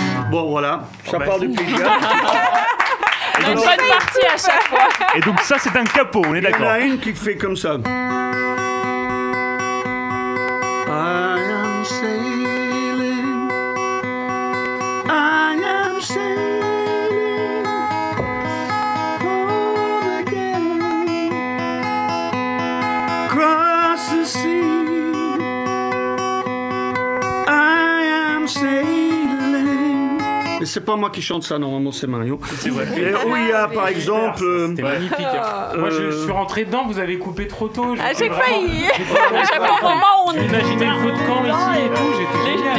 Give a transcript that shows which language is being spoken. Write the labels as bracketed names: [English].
[French] Bon, voilà, ça part du Pays de Galles. Une bonne partie à chaque fois. Et donc ça, c'est un capot, on est d'accord. Il y en a une qui fait comme ça. [English] I am sailing, I am sailing home again, across the sea. I [French] c'est pas moi qui chante ça, normalement c'est Mario. C'est vrai. Et où il y a par exemple... C'était magnifique. Hein. Moi je suis rentré dedans, vous avez coupé trop tôt. À chaque fois, à chaque moment où on imaginez le feu de camp ici et tout, j'étais